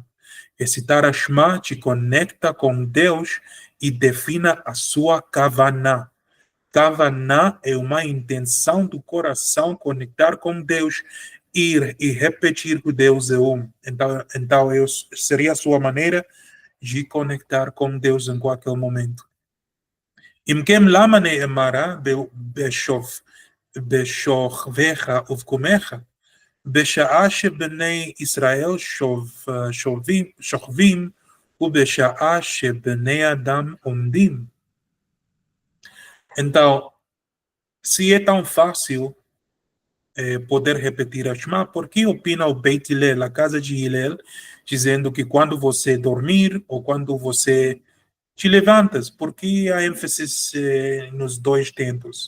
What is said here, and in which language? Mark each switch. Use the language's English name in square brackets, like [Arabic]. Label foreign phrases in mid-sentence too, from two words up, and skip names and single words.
[Portuguese] Recitar a Shema te conecta com Deus e defina a sua kavaná. Kavaná é uma intenção do coração conectar com Deus e repetir que Deus é um. Então seria a sua maneira de conectar com Deus em qualquer momento. [Hebrew] אם כן, למה נאמרה בשוכבך ובקומך, בשעה שבני ישראל שוכבים ובשעה שבני אדם עומדים? [Portuguese] Então, se é tão fácil poder repetir a Shema, por que opina o Beit Hillel, a casa de Hillel, dizendo que quando você dormir ou quando você te levantas? Por que a ênfase nos dois tempos?